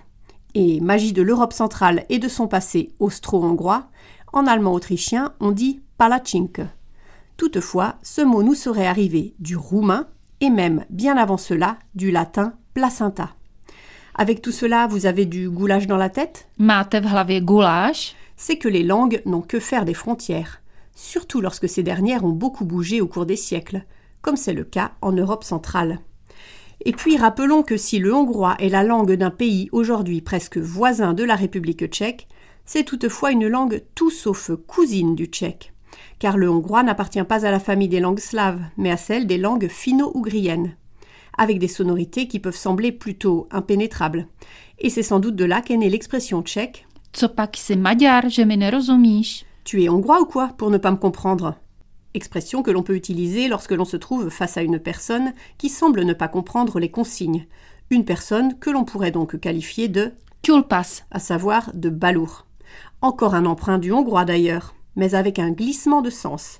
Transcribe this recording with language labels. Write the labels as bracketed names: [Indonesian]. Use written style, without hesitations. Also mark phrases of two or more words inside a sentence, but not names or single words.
[French] Et magie de l'Europe centrale et de son passé austro-hongrois, en allemand autrichien, on dit palacsinke. Toutefois, ce mot nous serait arrivé du roumain et même, bien avant cela, du latin placenta. Avec tout cela, vous avez du goulash dans la tête ? [Czech] Máte v hlavě guláš? [French] C'est que les langues n'ont que faire des frontières, surtout lorsque ces dernières ont beaucoup bougé au cours des siècles, comme c'est le cas en Europe centrale. Et puis rappelons que si le hongrois est la langue d'un pays aujourd'hui presque voisin de la République tchèque, c'est toutefois une langue tout sauf cousine du tchèque. Car le hongrois n'appartient pas à la famille des langues slaves, mais à celle des langues finno-ougriennes, avec des sonorités qui peuvent sembler plutôt impénétrables. Et c'est sans doute de là qu'est née l'expression tchèque « [Czech] Co pak jsi Maďar, že mi nerozumíš ?» [French] Tu es hongrois ou quoi, pour ne pas me comprendre ? Expression que l'on peut utiliser lorsque l'on se trouve face à une personne qui semble ne pas comprendre les consignes. Une personne que l'on pourrait donc qualifier de « kulpas », à savoir de balourd. Encore un emprunt du hongrois d'ailleurs, mais avec un glissement de sens.